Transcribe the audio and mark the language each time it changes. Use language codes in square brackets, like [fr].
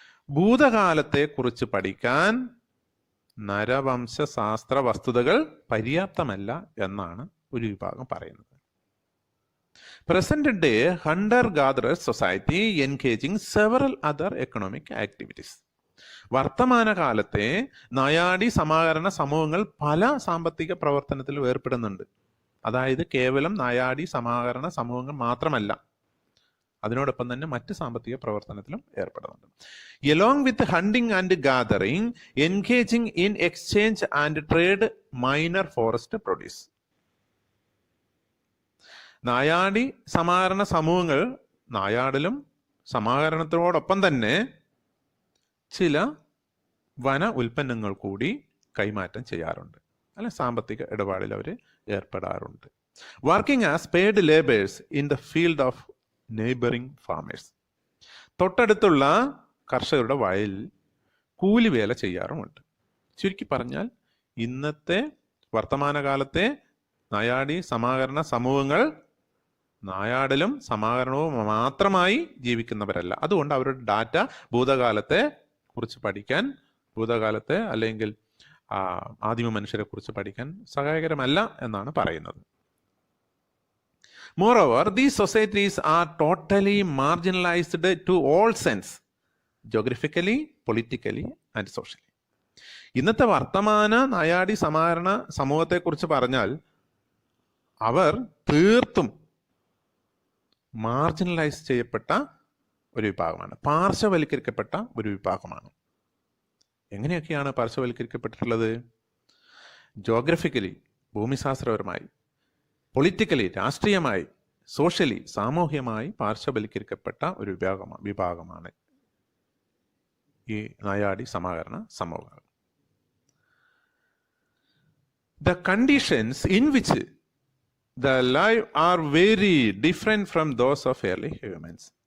[ml] ഭൂതകാലത്തെ കുറിച്ച് പഠിക്കാൻ നരവംശാസ്ത്ര വസ്തുതകൾ പര്യാപ്തമല്ല എന്നാണ് ഒരു വിഭാഗം പറയുന്നത്. [en] Present day hunter-gatherer society engaging several other economic activities. [ml] വർത്തമാനകാലത്തെ നായാടി സമാഹരണ സമൂഹങ്ങൾ പല സാമ്പത്തിക പ്രവർത്തനത്തിലും ഏർപ്പെടുന്നുണ്ട്. അതായത് കേവലം നായാടി സമാഹരണ സമൂഹങ്ങൾ മാത്രമല്ല, അതിനോടൊപ്പം തന്നെ മറ്റ് സാമ്പത്തിക പ്രവർത്തനത്തിലും ഏർപ്പെടുന്നുണ്ട്. [en] Along with hunting and gathering, engaging in exchange and trade minor forest produce. [ml] നായാടി സമാഹരണ സമൂഹങ്ങൾ നായാടിലും സമാഹരണത്തോടൊപ്പം തന്നെ ചില വന ഉൽപ്പന്നങ്ങൾ കൂടി കൈമാറ്റം ചെയ്യാറുണ്ട്, അല്ലെ സാമ്പത്തിക ഇടപാടിൽ അവർ ഏർപ്പെടാറുണ്ട്. [en] Working as paid labours in the field of neighbouring farmers. [ml] തൊട്ടടുത്തുള്ള കർഷകരുടെ വയലിൽ കൂലിവേല ചെയ്യാറുമുണ്ട്. ചുരുക്കി പറഞ്ഞാൽ ഇന്നത്തെ വർത്തമാനകാലത്തെ നായാടി സമാഹരണ സമൂഹങ്ങൾ നായാടിലും സമാഹരണവും മാത്രമായി ജീവിക്കുന്നവരല്ല. അതുകൊണ്ട് അവരുടെ ഡാറ്റ ഭൂതകാലത്തെ കുറിച്ച് പഠിക്കാൻ, ഭൂതകാലത്തെ അല്ലെങ്കിൽ ആദിമ മനുഷ്യരെ കുറിച്ച് പഠിക്കാൻ സഹായകരമല്ല എന്നാണ് പറയുന്നത്. [en] Moreover, these societies are totally marginalized to all sense, geographically, politically and socially. [ml] ഇന്നത്തെ വർത്തമാന നായാടി സമാഹരണ സമൂഹത്തെക്കുറിച്ച് പറഞ്ഞാൽ അവർ തീർത്തും മാർജിനലൈസ് ചെയ്യപ്പെട്ട ഒരു വിഭാഗമാണ്, പാർശ്വവൽക്കരിക്കപ്പെട്ട ഒരു വിഭാഗമാണ്. എങ്ങനെയൊക്കെയാണ് പാർശ്വവൽക്കരിക്കപ്പെട്ടിട്ടുള്ളത്? ജോഗ്രഫിക്കലി, ഭൂമിശാസ്ത്രപരമായി, പൊളിറ്റിക്കലി, രാഷ്ട്രീയമായി, സോഷ്യലി, സാമൂഹ്യമായി പാർശ്വവൽക്കരിക്കപ്പെട്ട ഒരു വിഭാഗമാണ് ഈ നായാടി സമാഹരണ സമൂഹങ്ങൾ. [en] The conditions in which the life are very different from those of early humans.